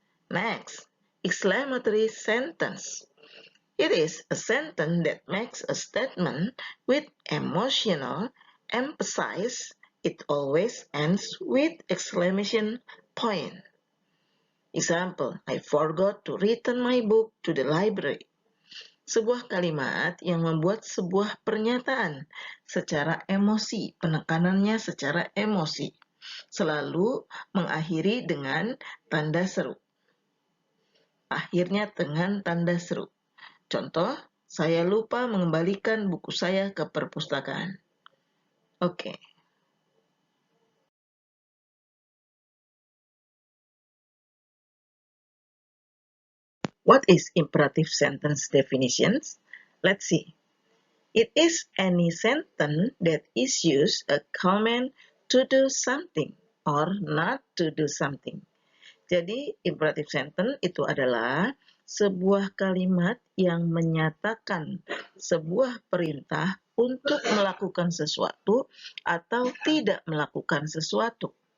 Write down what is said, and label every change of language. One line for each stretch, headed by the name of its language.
English: Next, exclamatory sentence. It is a sentence that makes a statement with emotional emphasis. It always ends with exclamation point. Example, I forgot to return my book to the library.
Indonesian: Sebuah kalimat yang membuat sebuah pernyataan secara emosi, penekanannya secara emosi, selalu mengakhiri dengan tanda seru. Akhirnya dengan tanda seru. Contoh, saya lupa mengembalikan buku saya ke perpustakaan. Oke.
English: What is imperative sentence definitions? Let's see. It is any sentence that issues a command to do something or not to do something.
Indonesian: Jadi, imperative sentence itu adalah sebuah kalimat yang menyatakan sebuah perintah untuk melakukan sesuatu atau tidak melakukan sesuatu.